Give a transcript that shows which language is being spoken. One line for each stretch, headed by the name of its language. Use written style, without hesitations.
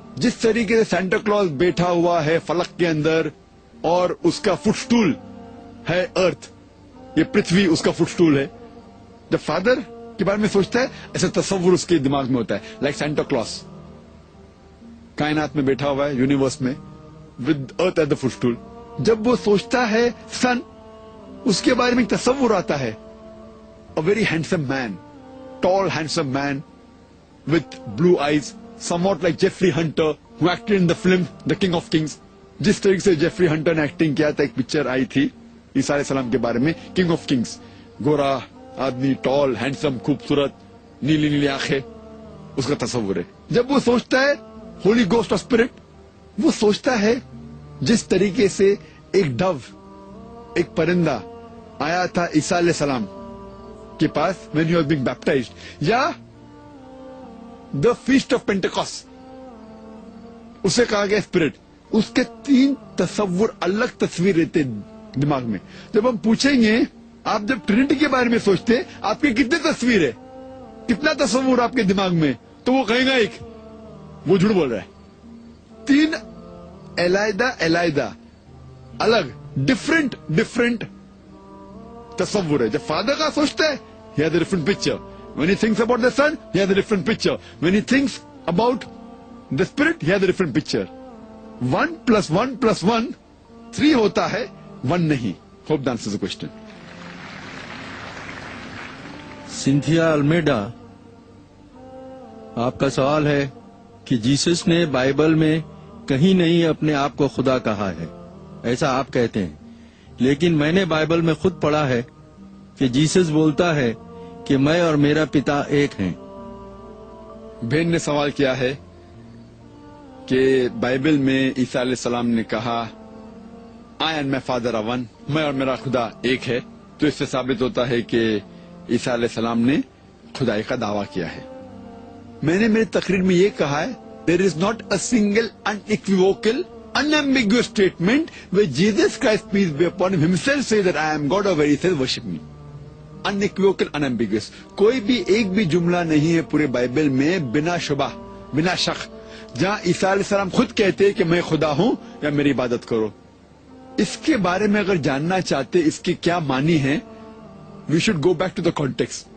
Hindi: जिस तरीके से सेंटा क्लॉज बैठा हुआ है फलक के अंदर और उसका फुटस्टूल है अर्थ, ये पृथ्वी उसका फुटस्टूल है. जब फादर के बारे में सोचता है, ऐसा तस्वुर उसके दिमाग में होता है, लाइक सेंटा क्लॉज कायनात में बैठा हुआ है, यूनिवर्स में,
English: With earth at the footstool.
Hindi: जब वो सोचता है सन, उसके बारे में एक तस्वुर आता है,
English: A very handsome man, tall handsome man with blue eyes, somewhat like Jeffrey Hunter who acted in the film The King of Kings.
Hindi: जिस तरीके से जेफरी हंटर ने एक्टिंग किया था, एक पिक्चर आई थी ईसा अलैहि सलाम के बारे में, किंग ऑफ किंग्स. गोरा आदमी, टॉल, हैंडसम, खूबसूरत, नीली नीली आंखें, उसका तस्वुर है. जब वो सोचता है होली गोस्ट ऑफ स्पिरिट, वो सोचता है जिस तरीके से एक डव, एक परिंदा आया था ईसा अलैहि सलाम के पास
English: when you are being baptized,
Hindi: या
English: the feast of Pentecost,
Hindi: उसे कहा गया स्पिरिट. उसके 3 तस्वुर, अलग तस्वीर रहते दिमाग में. जब हम पूछेंगे, आप जब ट्रिनिटी के बारे में सोचते हैं, आपकी कितनी तस्वीर है, कितना तस्वुर आपके दिमाग में, तो वो कहेगा एक. वो झूठ बोल रहा है. 3 अलग अलग डिफरेंट तस्वुर है. जब फादर का सोचता है,
English: he has a different picture. When he thinks about the son, he has a different picture. When he thinks about the spirit, he has a different picture.
Hindi: 1 + 1 + 1 3 होता है, 1 नहीं.
English: Hope that answers the question.
Hindi: Cynthia Almeida, आपका सवाल है कि Jesus ने Bible में कहीं नहीं अपने आप को खुदा कहा है, ऐसा आप कहते हैं, लेकिन मैंने बाइबल में खुद पढ़ा है कि जीसस बोलता है कि मैं और मेरा पिता एक हैं. बहन ने सवाल किया है कि बाइबल में ईसा अलैहि सलाम ने कहा,
English: I and my father are one,
Hindi: मैं और मेरा खुदा एक है. तो इससे साबित होता है कि ईसा अलैहि सलाम ने खुदाई का दावा किया है. मैंने मेरी तकरीर में ये कहा है,
English: There is not a single unequivocal unambiguous statement where Jesus Christ, peace be upon him, himself says that I am God, or where he says worship me. Unequivocal, unambiguous.
Hindi: कोई भी एक भी जुमला नहीं है पूरे बाइबल में बिना शुबा, बिना शक, जहाँ ईसा अलैहि सलाम खुद कहते हैं कि मैं खुदा हूँ या मेरी इबादत करो. इसके बारे में अगर जानना चाहते इसके क्या मानी है,
English: we should go back to the context.